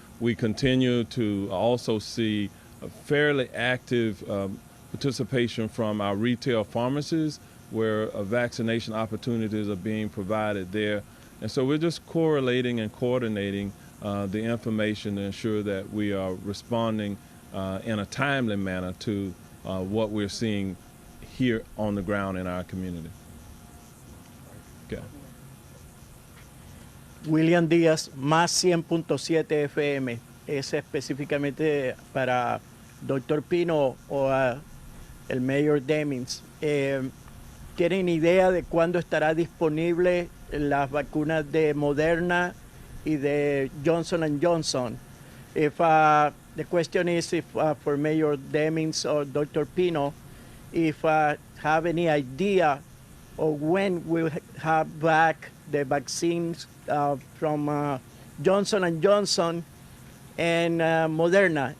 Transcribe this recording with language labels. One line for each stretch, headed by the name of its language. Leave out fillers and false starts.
English: We continue to also see a fairly active participation from our retail pharmacies where vaccination opportunities are being provided there. And so we're just correlating and coordinating the information to ensure that we are responding in a timely manner to what we're seeing here on the ground in our community. Okay.
Spanish: William Díaz, más 100.7 FM, es específicamente para Dr. Pino o el Mayor Demings. ¿Tienen idea de cuándo estará disponible las vacunas de Moderna y de Johnson & Johnson?
English: If the question is if for Mayor Demings or Dr. Pino, if have any idea of when we'll have back the vaccines from Johnson & Johnson and Moderna.